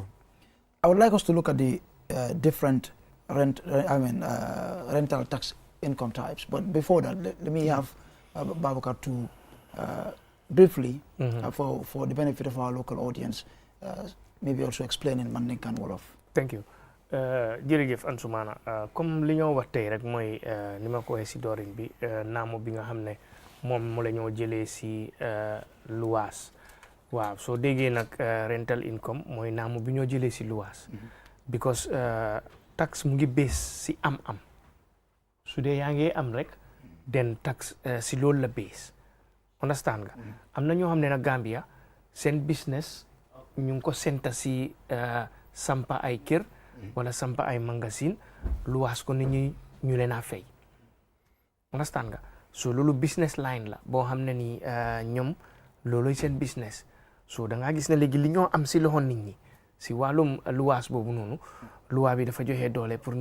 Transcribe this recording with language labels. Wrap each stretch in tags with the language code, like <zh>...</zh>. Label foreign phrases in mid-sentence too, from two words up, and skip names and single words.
<en>I would like us to look at the different rental tax income types. But before that, let me have Baboucarr to briefly, for the benefit of our local audience, maybe also explain in Mandinka and Wolof. Thank you.</en> <wo>jërëjëf Ansumana comme li ñoo wax tey rek mooy ni ma ko waxee si doorin bi naamu bi nga xam ne moom mu la ñoo jëlee si luwaas waaw soo déggee nag</wo> <en>rental income</en> <wo>mooy naamu bi ñoo jëlee si luwaas because tax mu ngi base si am su dee yaa ngi am rek den tax si loolu la base understand nga am na ñoo xam ne nag Gambia seen business ñu ngi ko senta si sampa ay kër wala sampa ay magasin luwaas ko nit ñi ñu leen a fay understand nga so loolu business line la boo xam ne ni ñoom looloy seen business so da ngaa gis ne léegi li ñoo am si loxo nit ñi si wàllum luwaas boobu noonu luwaa bi dafa joxe doole pour</wo>